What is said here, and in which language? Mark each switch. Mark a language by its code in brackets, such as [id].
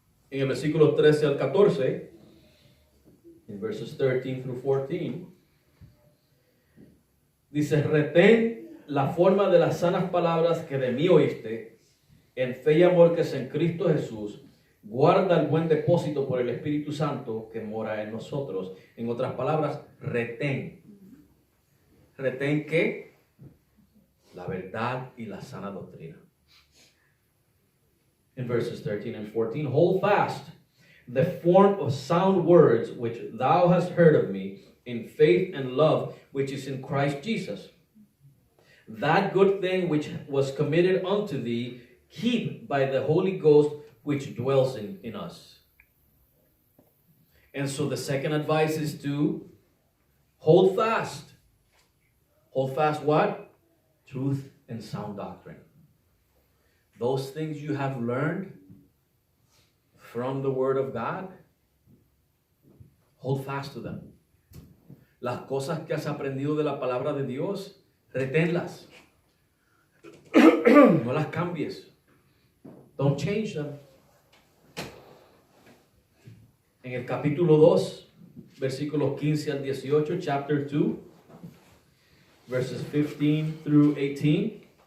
[es] En el versículo 13 al 14, en [en] verses 13 through 14, [es] dice, retén la forma de las sanas palabras que de mí oíste, en fe y amor que es en Cristo Jesús. Guarda el buen depósito por el Espíritu Santo que mora en nosotros. En otras palabras, retén. ¿Retén qué? La verdad y la sana doctrina. [en] In verses 13 and 14, hold fast the form of sound words which thou hast heard of me in faith and love which is in Christ Jesus. That good thing which was committed unto thee, keep by the Holy Ghost which dwells in us. And so the second advice is to hold fast. Hold fast what? Truth and sound doctrine. Those things you have learned from the Word of God, hold fast to them. [es] Las cosas que has aprendido de la palabra de Dios, reténlas. No las cambies. [en] Don't change them. [es] En el capítulo 2, versículos 15 al 18, [en] chapter 2, verses 15 through 18.